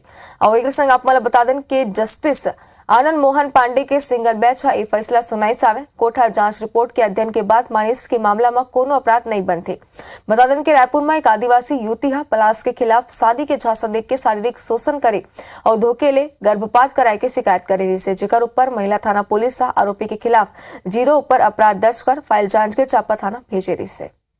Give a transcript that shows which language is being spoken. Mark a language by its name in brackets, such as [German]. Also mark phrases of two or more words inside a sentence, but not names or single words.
[Chhattisgarhi] और एक संग आप मला बता दें कि जस्टिस आनंद मोहन पांडे के सिंगल बेंच ये फैसला सुनाई सावे। कोर्ट जांच रिपोर्ट के अध्ययन के बाद मानिस के मामला में कोनो अपराध नहीं बनते। बता दें कि रायपुर में एक आदिवासी युवती पलाश के खिलाफ शादी के झांसा देख के शारीरिक शोषण करे और धोखे ले गर्भपात कराए के शिकायत करे रही से, जेकर ऊपर महिला थाना पुलिस आरोपी के खिलाफ 0 ऊपर अपराध दर्ज कर फाइल जांच के चापा थाना भेजे रही से।